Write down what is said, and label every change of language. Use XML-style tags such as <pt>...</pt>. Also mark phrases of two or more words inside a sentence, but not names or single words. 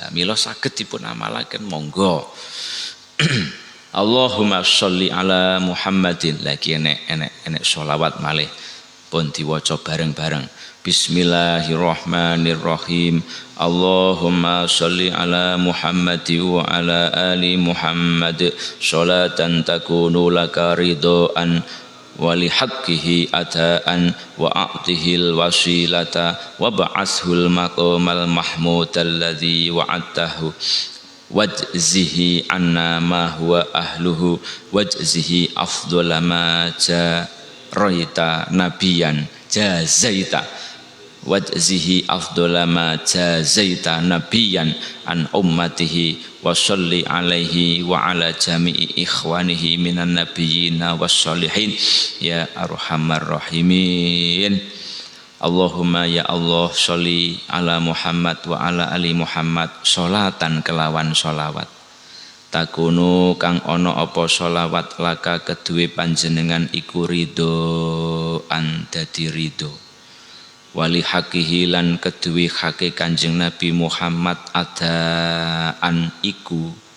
<jv>Mila saged dipun amalaken monggo.</jv> <ar>اللهم صل على محمد.</ar> <jv>Lagi enek sholawat malih pun diwaca bareng-bareng.</jv> <ar>بسم الله الرحمن الرحيم. اللهم صل على محمد وعلى آل محمد صلاة تكون لك رضاء ولحقه أداء وأعطه الوسيلة وابعثه المقام المحمود الذي وعدته واجزه عنا ما هو أهله واجزه أفضل ما جزيت نبيا جزيت واجزه أفضل ما جزيت نبيا عن أمته وصل عليه وعلى جميع إخوانه من النبيين والصالحين يا أرحم الراحمين. اللهم يا الله صل على محمد وعلى آل محمد صلاة</ar> <jv>kelawan sholawat takunu kang ono apa sholawat laka kedue panjenengan iku ridho an dadi ridho</jv> <ar>ولحقه</ar> <jv>lan kedue hake Kanjeng Nabi Muhammad adaan iku</jv>